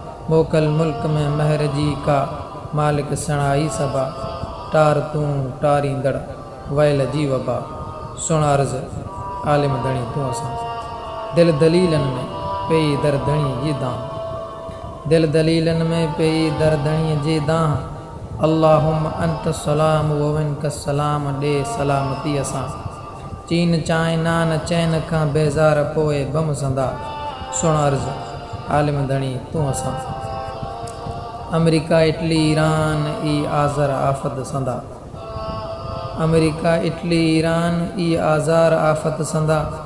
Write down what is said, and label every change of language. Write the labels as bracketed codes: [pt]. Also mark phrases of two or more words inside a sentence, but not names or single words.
[sd] موڪل ملڪ ۾ مهر جي ڪا، مالڪ سڻائي سڀا. ٽار تون، ٽاريندڙ، ويل جي وبا. سڻ عرض، عالم ڌڻي تون اسان. دل دليلن ۾ پئي در ڌڻي جي دانهن. دل دليلن ۾ پئي در ڌڻي جي دانهن. [ar] اللهم انت السلام و منك السلام، [sd] ڏي سلامتي اسان. چين، چائنا، چين کان بيزار پوءِ بم سندا. سڻ عرض، عالم ڌڻي تون اسان. آمريڪا، اٽلي، ايران، اي آزار آفت سندا. آمريڪا، اٽلي، ايران، اي آزار آفت سندا.